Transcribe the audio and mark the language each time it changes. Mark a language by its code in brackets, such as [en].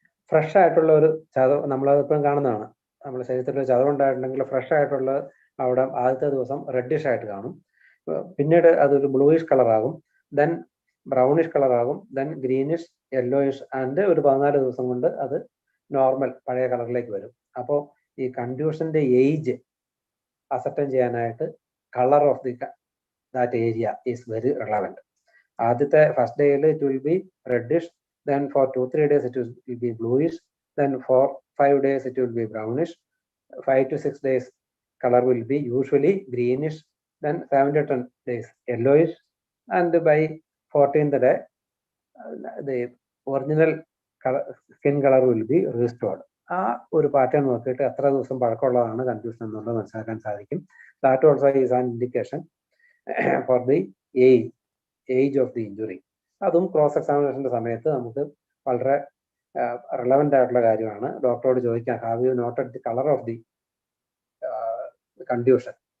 [ml] Fresh ആയിട്ടുള്ള ഒരു ചതവ് നമ്മളതിപ്പോഴും കാണുന്നതാണ്. നമ്മുടെ ശരീരത്തിൽ ചതവുണ്ടായിട്ടുണ്ടെങ്കിൽ ഫ്രഷ് ആയിട്ടുള്ള അവിടെ ആദ്യത്തെ ദിവസം റെഡിഷ് ആയിട്ട് കാണും, പിന്നീട് അതൊരു bluish കളറാകും, then brownish കളറാകും, then greenish, yellowish and ഒരു 14 ദിവസം കൊണ്ട് അത് നോർമൽ പഴയ കളറിലേക്ക് വരും. അപ്പോൾ ഈ കൺഫ്യൂഷന്റെ ഏജ് അസർട്ടൻ ചെയ്യാനായിട്ട് [en] Colour of that area is very relevant. [ml] ആദ്യത്തെ ഫസ്റ്റ് ഡേയിൽ [en] It will be reddish, then for 2-3 days it will be bluish, then for 5 days it will be brownish, 5 to 6 days color will be usually greenish, then 7 to 10 days yellowish, and by 14th day the original color, skin color will be restored. [ml] ആ ഒരു pattern നോക്കിയിട്ട് എത്ര ദിവസം പഴക്കമുള്ളതാണ് confusion എന്നുള്ളത് മനസ്സിലാക്കാൻ സാധിക്കും. [en] That also is an indication for the age of the injury. [ml] അതും cross എക്സാമിനേഷന്റെ സമയത്ത് നമുക്ക് വളരെ റിലവൻ്റ് ആയിട്ടുള്ള കാര്യമാണ്. ഡോക്ടറോട് ചോദിക്കാം, [en] Have you noted the colour of the confusion?